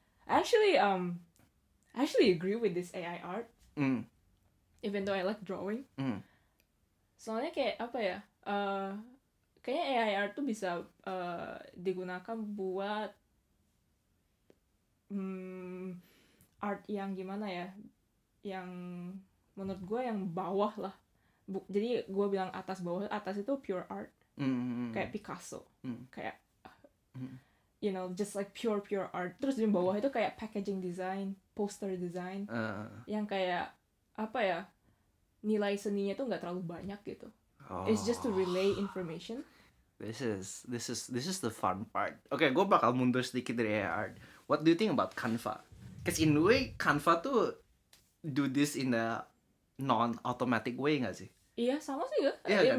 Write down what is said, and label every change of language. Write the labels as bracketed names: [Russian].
[English] I actually agree with this AI art. Even though I like drawing. [Indonesian] Soalnya kayak apa ya? Kayaknya AI art tuh bisa digunakan buat art yang gimana ya? Yang menurut gue yang bawah lah. Jadi gue bilang atas bawah, atas itu pure art. Kayak Picasso. Kayak [English] you know, just like pure art. [Indonesian] Terus di bawah itu kayak packaging design, poster design. Yang kayak apa ya? Nilai seninya tuh nggak terlalu banyak gitu. [English] It's just to relay information. This is the fun part. Okay, [Indonesian] gue bakal mundur sedikit dari [English] AI art. What do you think about Canva? Cause in a way Canva [Indonesian] tuh [English] do this in a non-automatic way [Indonesian] nggak sih? Iya, sama sih ya. Kan?